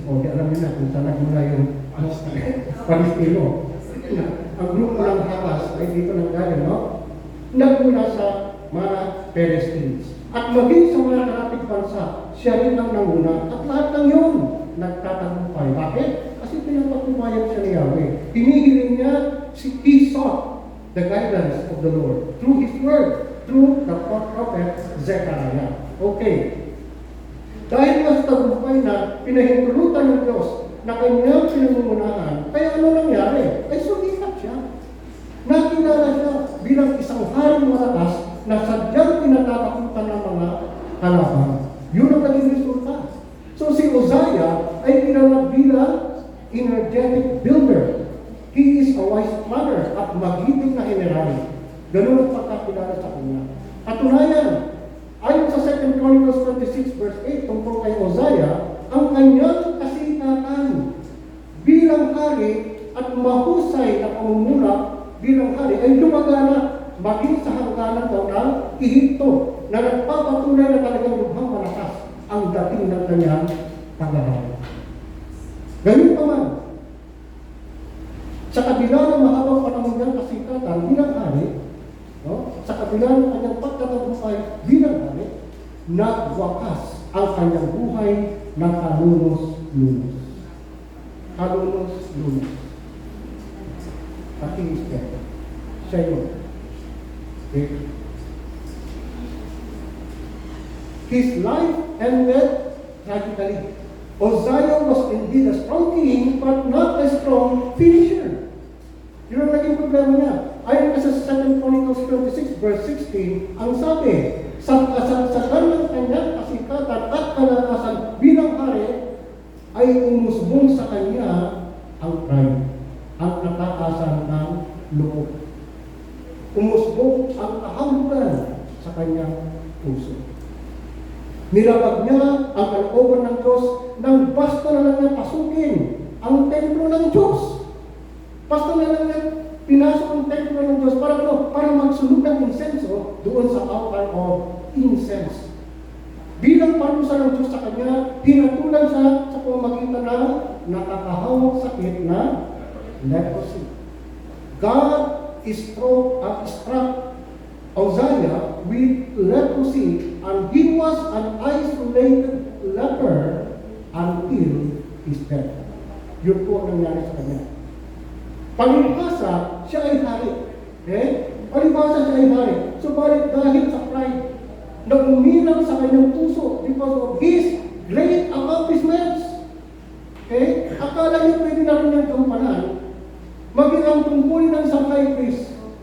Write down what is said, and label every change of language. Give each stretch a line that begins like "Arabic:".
Filipino: O, di alam niyo na kung saan nagmula yung Palestino. Ang grupo ng Hamas ay dito nang galing, no? Nagmula sa mga Palestines. At maging sa mga karating bansa, siya rin ang nanguna. At lahat ng yun, nagtatagumpay. Bakit? Kasi pinapatubayan siya ni Yahweh. Hinihiling niya,
English: he sought the guidance of the Lord through His Word, through the prophet Zechariah.
Filipino: Okay. Dahil nga sa tagumpay na pinahintulutan ng Diyos na kanyang pinangungunahan, kaya ano nangyari? Ay sumikat siya. Nakilala siya bilang isang haring malakas na sadyang pinatatakutan ng mga kalaban. Yun ang naging resulta. So si Uzziah ay pinangat bilang
English: energetic builder. He is a wise planner
Filipino: at magiting na general. Ganun ang pagkakilala sa kanya. Katunayan, ayon sa 2 Chronicles 26 verse 8 tungkol kay Uzziah, ang kanyang kasikatan bilang hari at mahusay na pamumula bilang hari ay lumagana maging sa hangganan daw ng Ehipto na nagpapatunay na talagang lubhang malakas ang dating ng kanyang pag-ahari. Ganun pa man, sa kabila ng mahabang panahon niyang kasikatan bilang hari, no? Sa kabila ng kanyang pagtatagumpay bilang hari, nagwakas ang kanyang buhay ng kalunos-lunos. Kalunos-lunos. Ating step. Siya yun. Okay.
English: His life ended tragically. Uzziah was indeed a strong king, but not a strong finisher.
Filipino: Yun ang naging problema niya. Ayon kasi sa 2 Chronicles 26 verse 16, ang sabi, sa kasagsagan ng kanyang kasikatan at kalakasan bilang hari, ay umusbong sa kanya ang pride, ang kataasan ng loob. Umusbong ang kahulugan sa kanyang puso. Nilabag niya ang kalooban ng Diyos nang basta na lang niya pasukin ang templo ng Diyos. Basta na lang niya pinasok ang templo ng Diyos para ano? Para magsunog ng insenso doon sa
English: altar of incense.
Filipino: Bilang parusa ng Diyos sa kanya, hinatulan siya sa pamamagitan ng nakakahawang sakit na leprosy.
English: God struck Uzziah with leprosy, and he was an isolated leper until his death.
Filipino: Yun po ang nangyari sa kanya. Palibhasa, siya ay hari. Palibhasa, siya ay hari. Subalit dahil sa pride, na umilang sa kanyang puso
English: because of his great accomplishments.
Filipino: Akala niya pwede na rin niyang gampanan, maging ang tungkulin ng isang high priest.